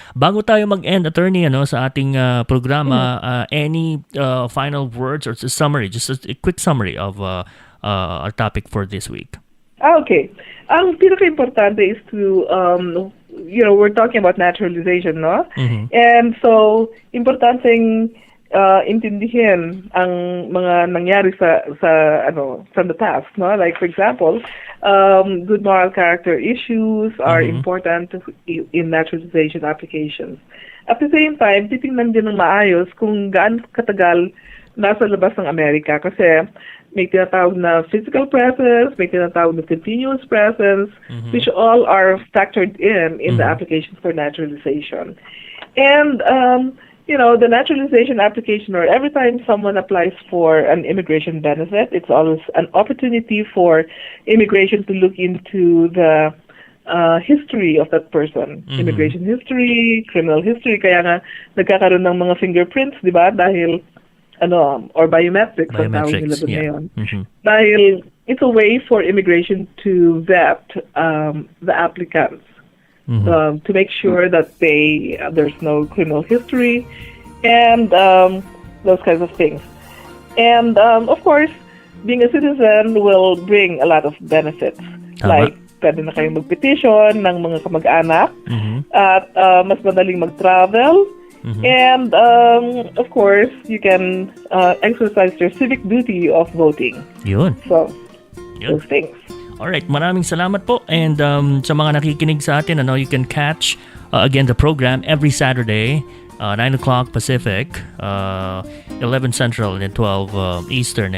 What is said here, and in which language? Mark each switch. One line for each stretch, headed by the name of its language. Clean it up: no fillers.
Filipino: Bago tayo mag-end, Attorney, sa ating programa,
English: any final words or summary, just a quick summary of our topic for this week? Okay.
Filipino: Ang pinaka-importante
English: is to, we're talking about naturalization, no?
Filipino: And so, importanteng intindihin ang mga nangyari
English: from the past,
Filipino: no?
English: Like, for example, good moral character issues are important in naturalization applications.
Filipino: At the same time, titingnan din ng maayos kung gaano katagal nasa labas ng Amerika kasi may tinatawag na physical presence, may tinatawag na continuous presence,
English: which all are factored in the applications for naturalization. And, the naturalization application, or every time someone applies for an immigration benefit, it's always an opportunity for immigration to look into the history of that person. Immigration history, criminal history,
Filipino: kaya nga nagkakaroon ng mga fingerprints, di ba? Dahil or biometrics, ang tawag nila doon ngayon.
English: Dahil it's a way for immigration to vet the applicants, to make sure that there's no criminal history, and those kinds of things. And of course, being a citizen will bring a lot of benefits.
Filipino: Like, pwede na kayong mag-petition ng mga kamag-anak, at mas madaling mag-travel.
English: And, of course, you can exercise your civic duty of voting.
Filipino: Yun.
English: So, those things. Alright,
Filipino: maraming salamat po. And sa mga nakikinig sa atin,
English: you can catch, again, the program every Saturday, 9 o'clock Pacific, 11 Central, and then 12 Eastern.